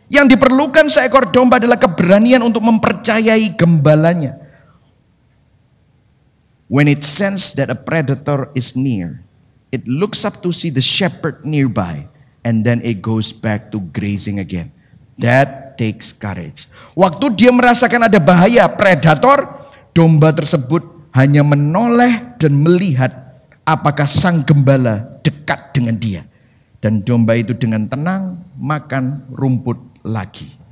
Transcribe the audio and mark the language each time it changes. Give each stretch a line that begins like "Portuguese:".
Indonesian: Yang diperlukan seekor domba adalah keberanian untuk mempercayai gembalanya.
English: When it senses that a predator is near, it looks up to see the shepherd nearby, and then it goes back to grazing again. That takes courage.
Indonesian: Waktu dia merasakan ada bahaya predator, domba tersebut hanya menoleh dan melihat apakah sang gembala dekat dengan dia. Dan domba itu dengan tenang makan rumput lagi.